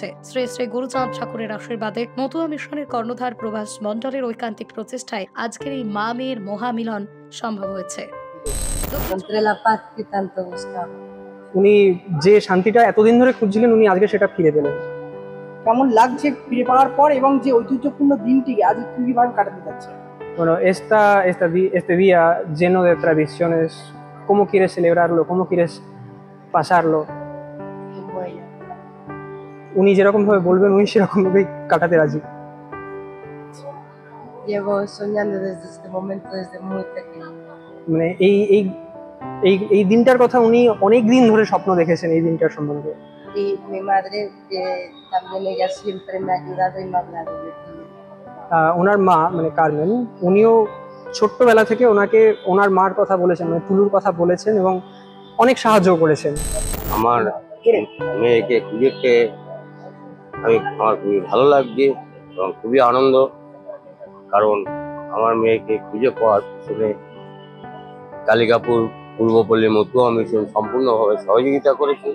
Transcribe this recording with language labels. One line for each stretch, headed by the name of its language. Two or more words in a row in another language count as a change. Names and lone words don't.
Bangla: শ্রী শ্রী গুরুচাঁদ ঠাকুরের আশীর্বাদে মতুয়া মিশনের কর্ণধার প্রভাস মন্ডলের ঐকান্তিক প্রচেষ্টায় আজকের এই মা মেয়ের মহামিলন সম্ভব হয়েছে। উনি যে শান্তিটা এতদিন ধরে খুঁজছিলেন, উনি আজকে সেটা ফিরে পেলেন। কেমন লাগছে ফিরে পাওয়ার পর, এবং যে ঐতিহ্যপূর্ণ দিনটি আজ কিভাবে কাটাতে যাচ্ছে?
Spanish: Bueno, este día lleno de tradiciones, ¿cómo quieres celebrarlo? ¿Cómo quieres pasarlo?
Bangla: উনি যেরকম ভাবে বলবেন উনি সেরকম ভাবেই কাটাতে রাজি।
Spanish: Llevo soñando desde este momento desde muy pequeña.
Bangla: মানে এই দিনটার কথা উনি অনেক দিন ধরে স্বপ্ন দেখেছেন এই দিনটার সম্বন্ধে।
Spanish: Y mi madre, también ella siempre me ha ayudado y me ha hablado de ti.
Bangla: ওনার মা মানে কারমেন, উনিও ছোট্টবেলা থেকে ওনাকে ওনার মার কথা বলেছেন, মানে টুলুর কথা বলেছেন এবং অনেক সাহায্য করেছেন। আমার মেয়েকে খুঁজে পেয়ে আমার খুবই ভালো লাগছে এবং খুবই আনন্দ, কারণ আমার মেয়েকে খুঁজে পাওয়ার পিছনে কালিকাপুর পূর্বপল্লী মতুয়া মিশন সম্পূর্ণভাবে সহযোগিতা করেছে।